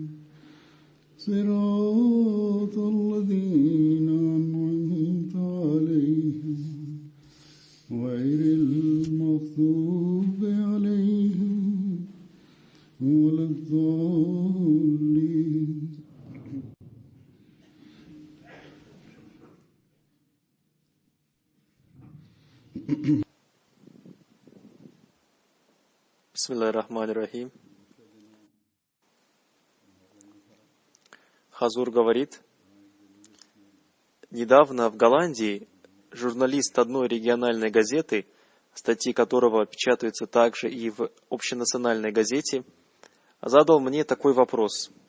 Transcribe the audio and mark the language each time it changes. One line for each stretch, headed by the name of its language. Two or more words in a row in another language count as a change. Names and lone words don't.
Arabic: صراط الذين أنعمت عليهم غير المغضوب عليهم ولا الضالين. بسم الله الرحمن الرحيم.
Russian: Хазур говорит, недавно в Голландии журналист одной региональной газеты, статьи которого печатаются также и в общенациональной газете, задал мне такой вопрос.